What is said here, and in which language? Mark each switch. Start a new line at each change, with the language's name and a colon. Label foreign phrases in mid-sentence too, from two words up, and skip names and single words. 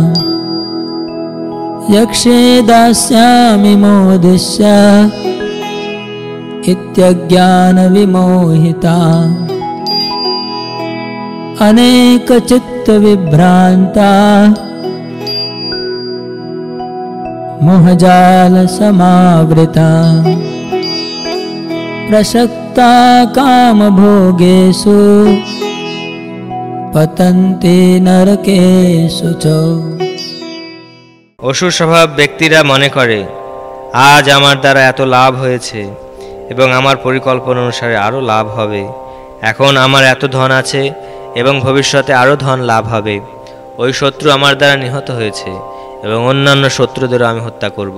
Sanskrit: यक्षे दास्यामि मोदिष्य इत्यज्ञानविमोहिता अनेकचित्तविभ्रान्ता मोहजालसमावृता प्रसक्ता कामभोगेषु पतन्ति नरकेषु च।
Bangla: অসুর স্বভাব ব্যক্তিরা মনে করে, আজ আমার দ্বারা এত লাভ হয়েছে এবং আমার পরিকল্পনা অনুসারে আরও লাভ হবে। এখন আমার এত ধন আছে এবং ভবিষ্যতে আরও ধন লাভ হবে। ওই শত্রু আমার দ্বারা নিহত হয়েছে এবং অন্যান্য শত্রুদেরও আমি হত্যা করব।